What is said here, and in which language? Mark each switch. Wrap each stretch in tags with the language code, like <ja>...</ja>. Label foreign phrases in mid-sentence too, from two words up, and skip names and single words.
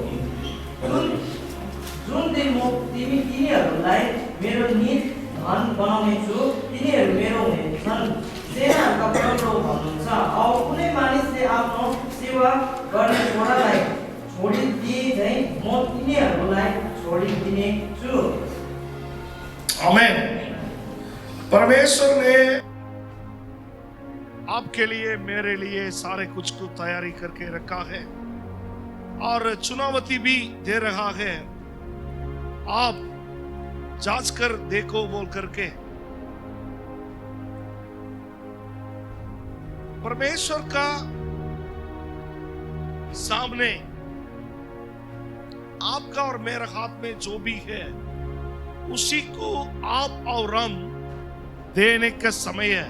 <ne>जुन दिन म तिनीहरूलाई मेरो निज धन बनाउने छु, तिनीहरू मेरो हुनेछन्। सेनाहरूका परमप्रभु भन्नुहुन्छ। और कुनै मानिसले आफ्नो सेवा गर्ने छोरालाई छोडिदिए झैँ म तिनीहरूलाई छोडिदिने छु। आमेन।</ne> <hi>परमेश्वर ने आपके लिए मेरे लिए सारे कुछ को तैयारी करके रखा है और चुनावती भी दे रहा है। आप जांच कर देखो बोल करके परमेश्वर का सामने आपका और मेरे हाथ में जो भी है उसी को आप और हम देने का समय है।</hi>